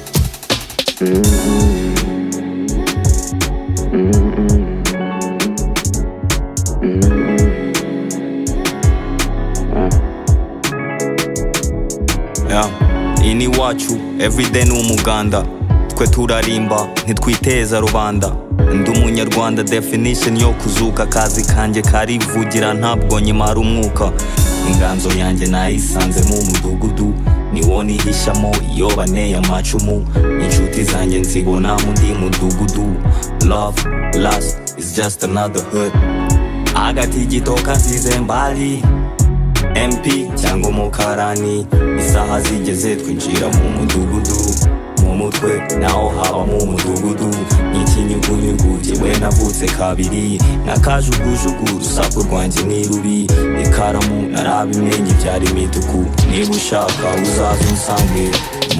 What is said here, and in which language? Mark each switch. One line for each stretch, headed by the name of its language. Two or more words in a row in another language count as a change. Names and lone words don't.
Kinyarwanda: ini wacu everyday ni umuganda twe turarimba ntitwiteza rubanda ndi umunyarwanda definition yo kuzuka akazi kanjye karivugira ntabwo nyimara umwuka inganzo yanjye nayisanze mu mudugudu niwo nihishamo iyo baneye amacumu inshuti zanjye nzibona mu ndi mudugudu
English: love lust is just another hood
Kinyarwanda: agatigito kasize mbali MP cyangwa umukarani isaha zigeze twinjira mu mudugudu mu mutwe naho haba mu mudugudu n'ikinyugunyugu jyewe navutse kabiri n'akajugujugu urusaku rwanjye ni rubi ikaramu narabimenye byari imituku niba ushaka uzaza unsange mu